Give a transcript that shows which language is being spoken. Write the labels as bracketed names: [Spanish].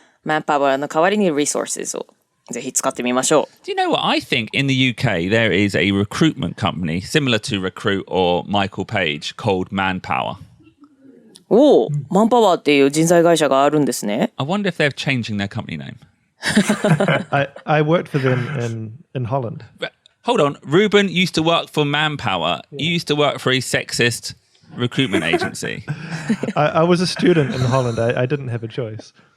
[Japanese] manpower の代わりに resources をぜひ使ってみましょう。 [English] Do you know what? I think in the UK there is a recruitment company similar to Recruit or Michael Page called Manpower. [Japanese] おお、マンパワーっていう人材会社があるんですね。 [English] I wonder if they're changing their company name. I worked for them in Holland. But hold on. Ruben used to work for Manpower. You used to work for a sexist recruitment agency. I was a student in Holland. I didn't have a choice.